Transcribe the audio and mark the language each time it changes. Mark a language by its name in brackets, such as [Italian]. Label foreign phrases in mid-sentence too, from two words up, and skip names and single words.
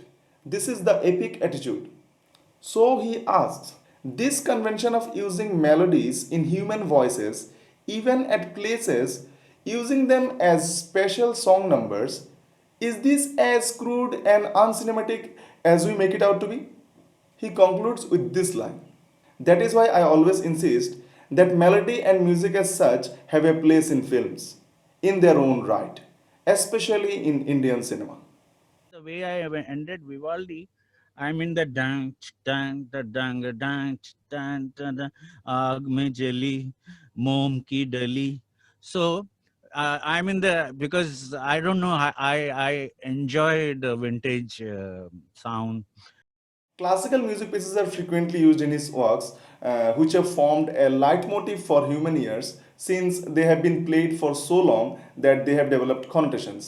[English] This is the epic attitude. So he asks, this convention of using melodies in human voices, even at places, using them as special song numbers, is this as crude and uncinematic as we make it out to be? He concludes with this line. That is why I always insist that melody and music as such have a place in films, in their own right, especially in Indian cinema. The way I ended Vivaldi, I'm in the dang, dang, the dang, dang, dang, dang, [Hindi] आग में जली, मोम की डली. [English] So I'm in the, because I don't know, I enjoy the vintage sound. Classical music pieces are frequently used in his works, which have formed a leitmotif for human ears since they have been played for so long that they have developed connotations.